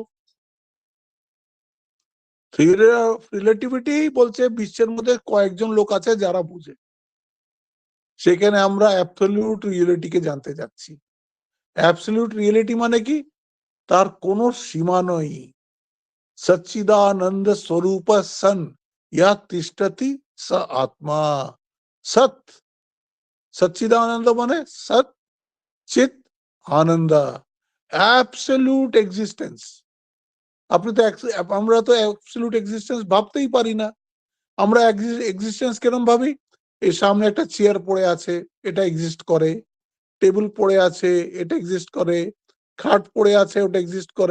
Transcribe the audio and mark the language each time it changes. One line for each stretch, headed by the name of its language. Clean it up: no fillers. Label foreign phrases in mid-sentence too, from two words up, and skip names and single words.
English: theory of relativity
Bangla: বলছে বিশ্বের মধ্যে কয়েকজন লোক আছে যারা বুঝে, সেখানে আমরা
English: absolute realityকে
Bangla: জানতে যাচ্ছি।
English: absolute reality
Bangla: মানে কি? তার কোনো সীমা নেই।
Sanskrit: सच्चिदानंद स्वरूप सन या तिष्ठति स आत्मा। सत, सच्चिदानंद माने सत, चित, आनंद,
English: absolute existence.
Bangla: আপনি তো আমরা তো
English: absolute existence
Bangla: ভাবতেই পারি না। আমরা এক্সিস্টেন্স কেরম ভাবি? এই সামনে একটা চেয়ার পড়ে আছে, এটা এক্সিস্ট করে। টেবিল পড়ে আছে, এটা এক্সিস্ট করে। খাট পড়ে আছে, ওটা এক্সিস্ট করে।